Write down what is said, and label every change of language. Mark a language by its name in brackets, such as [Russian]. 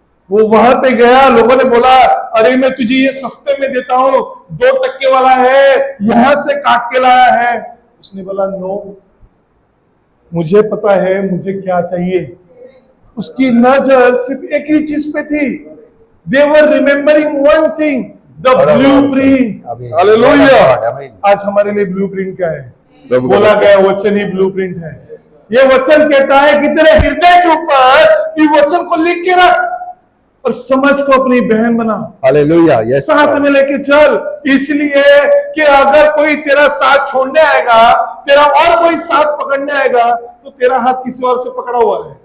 [Hindi] वो वहां पे गया, लोगों ने बोला, अरे मैं तुझे ये सस्ते में देता हूं, 2% वाला है, यहां से काट के लाया है। उसने बोला नो, मुझे पता है मुझे क्या चाहिए। उसकी नजर सिर्फ एक ही चीज पे थी। [English] They were remembering one thing, the blueprint. [Hindi] Hallelujah. आज हमारे लिए ब्लूप्रिंट क्या है? बोला गया वचन ही ब्लूप्रिंट है। ये वचन कहता है कि तेरे हृदय के ऊपर इस वचन को लिख के रख और समझ को अपनी बहन बना। हालेलुया, यस, साथ में लेके चल, इसलिए कि अगर कोई तेरा साथ छोड़ने आएगा, तेरा और कोई साथ पकड़ने आएगा, तो तेरा हाथ किसी और से पकड़ा हुआ है।